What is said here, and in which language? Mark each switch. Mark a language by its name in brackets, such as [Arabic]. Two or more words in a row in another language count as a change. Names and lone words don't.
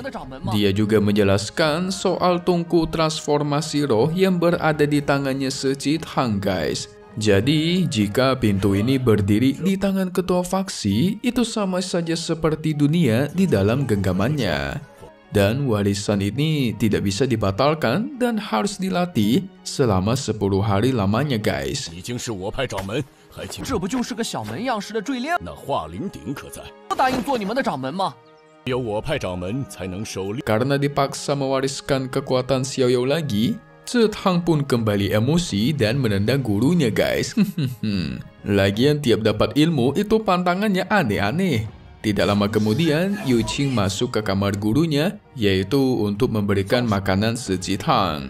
[Indonesian] Dia juga menjelaskan soal tungku transformasi roh yang berada di tangannya Si Jithang guys. Jadi, jika pintu ini berdiri di tangan ketua faksi, itu sama saja seperti dunia di dalam genggamannya. Dan warisan ini tidak bisa dibatalkan dan harus dilatih selama 10 hari lamanya, guys. [Chinese] 已经是我派掌门，还请这不就是个小门样式的坠链？那华灵鼎可在？不答应做你们的掌门吗？有我派掌门才能狩猎。 [Indonesian] Karena dipaksa mewariskan kekuatan Xiao Yao lagi, Cetang pun kembali emosi dan menendang gurunya, guys. Lagian tiap dapat ilmu itu pantangannya aneh-aneh. Tidak lama kemudian, Yu Qing masuk ke kamar gurunya, yaitu untuk memberikan makanan Secitang.